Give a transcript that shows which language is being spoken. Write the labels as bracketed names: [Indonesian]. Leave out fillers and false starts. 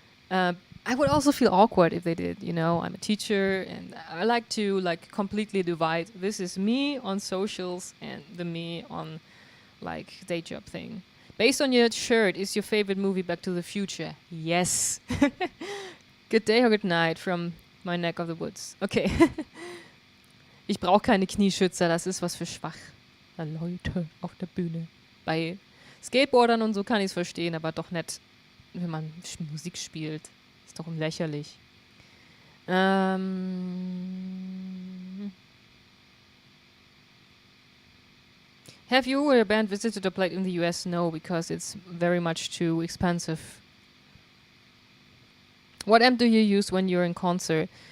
[English] I would also feel awkward if they did, you know. I'm a teacher, and I like to completely divide. This is me on socials and the me on day job thing. Based on your shirt, is your favorite movie Back to the Future? Yes. Good day or good night from my neck of the woods. Okay. [German] Ich brauche keine Knieschützer, das ist was für schwache Leute auf der Bühne. Bei Skateboardern und so kann ich es verstehen, aber doch nicht, wenn man Musik spielt. Ist doch lächerlich. [English] Have you or your band visited or played in the US? No, because it's very much too expensive. What amp do you use when you're in concert?